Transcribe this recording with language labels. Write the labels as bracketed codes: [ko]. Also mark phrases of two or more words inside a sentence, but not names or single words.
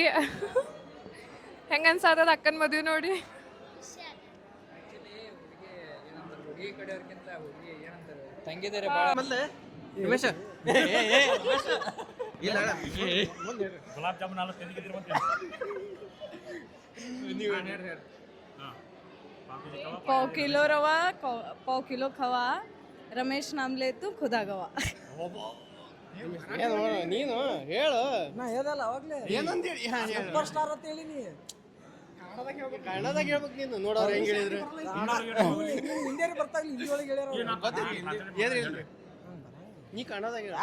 [kn] ಹೆಂಗೆ ಅನ್ಸಾತದ ಅಕ್ಕನ ಮದುವೆ ನೋಡಿ? ಗುಲಾಬ್ ಜಾಮೂನ್ ಹಾಲು ತಿಂದಿದ್ರಿ ಮತ್ತೆ [hi] पाव किलो रवा पाव किलो खवा रमेश नाम ले तू खुदा गवा. [kn] ನೀನು ಹೇಳು. ನಾ ಹೇಳ್ದಲ್ಲ ಅವಾಗ್ಲೇ ಏನಂದೇಳಿ [en] super star [kn] ಅಂತ ಹೇಳಿ ನೀ ಕನ್ನಡದಾಗ ಹೇಳ್ಬೇಕು ನೀನು. ನೋಡೋರು ಹೆಂಗ್ ಹೇಳಿದ್ರು ಹಿಂದಿಯವ್ರು ಬರ್ತಾಗಲಿ ಹಿಂದಿ ಒಳಗೆ ಹೇಳ್ಯಾರ ಹೇಳ್ರಿ. ನೀ ಕನ್ನಡದಾಗ ಹೇಳ.